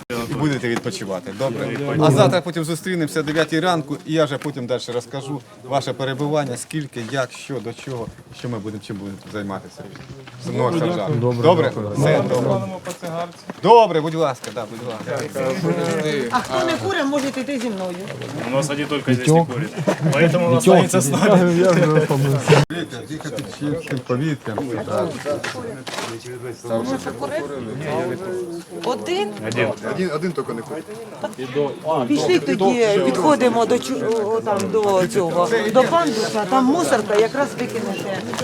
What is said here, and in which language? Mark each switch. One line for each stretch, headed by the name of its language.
Ukrainian: І будете відпочивати, добре? А завтра потім зустрінемося о 9 ранку, і я вже потім далі розкажу ваше перебування, скільки, як, що, до чого, що ми будемо, чим будемо займатися. Мною сержант. Добре? Все добре. Добре, будь ласка, да, будь ласка. А хто не курить, може йти зі мною.
Russian: У нас один только здесь не курит. Поэтому он останется с нами.
Ukrainian: Дихати чистим повітрям. Один? Один тільки не ходить. Пішли тоді, підходимо до цього, до пандуса, там мусорка, якраз викинете.